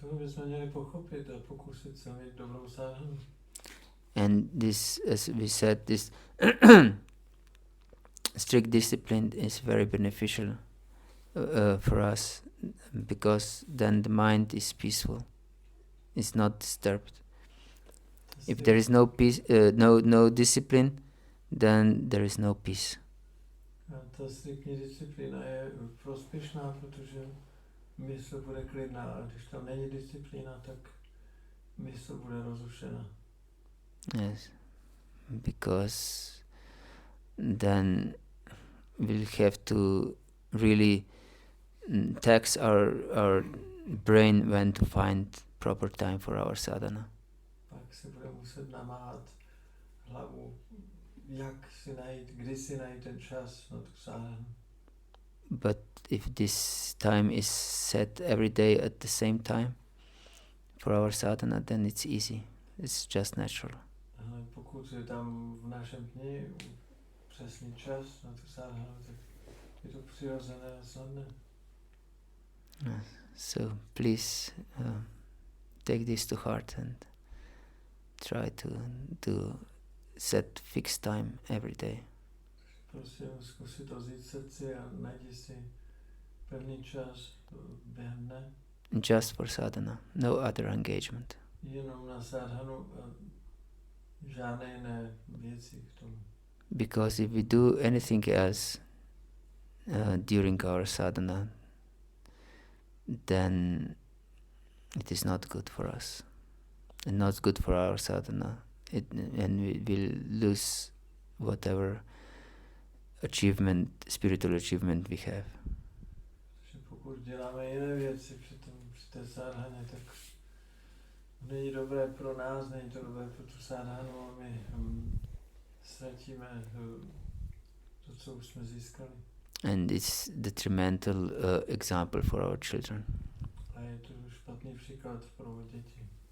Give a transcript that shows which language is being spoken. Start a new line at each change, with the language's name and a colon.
Czech: To bychom měli pochopit a pokusit se mít dobrou sadhanu.
English: And this, as we said, this strict discipline is very beneficial for us, because then the mind is peaceful, it's not disturbed. If there is no peace, no discipline, then there is no peace.
Czech: A ta striktní disciplína je prospěšná, protože mysl bude klidná, a když tam není disciplína, tak mysl bude rozrušená.
English: Yes, because then we'll have to really tax our brain when to find proper time for our sadhana.
Czech: Pak si bude muset namáhat hlavu, jak si najít, kdy si najít ten čas na tu sadhanu.
English: But if this time is set every day at the same time for our sadhana, then it's easy. It's just natural.
Czech: Ale pokud je tam v našem dni přesný čas na tu sadhanu, tak je to přirozené a snadné.
English: So please take this to heart and try to set fixed time every day.
Czech: Prosím, zkusit to vzít srdci a najdi si pevný čas během dne.
English: Just for sadhana, no other engagement.
Czech: Jenom na sadhanu a žádné jiné věci k tomu.
English: Because if we do anything else during our sadhana, then it is not good for us, and not good for our sadhana. And we will lose whatever spiritual achievement we have.
Czech: Takže pokud děláme jiné věci při té sadhaně, tak není dobré pro nás, není to dobré pro tu sadhanu a my ztratíme to, co už jsme získali.
English: And it's detrimental example for our children.
Czech: A je to špatný příklad pro děti.